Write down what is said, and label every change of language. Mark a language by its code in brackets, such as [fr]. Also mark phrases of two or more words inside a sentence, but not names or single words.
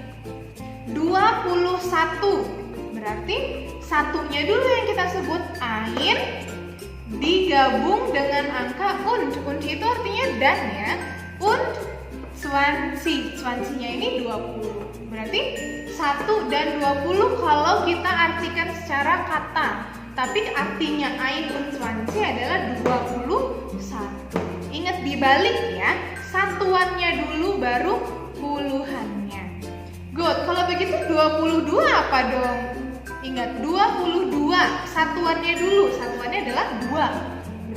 [id] 21 berarti satunya dulu yang kita sebut ein, digabung dengan angka und. Und itu artinya dan ya. Und 20. 20-nya ini 20. Berarti 1 dan 20 kalau kita artikan secara kata. Tapi artinya [de] ein und 20 [id] adalah 21. Ingat dibalik ya. Satuannya dulu baru puluhannya. Good. Kalau begitu 22 apa dong? Ingat 22, satuannya dulu, satuannya adalah 2.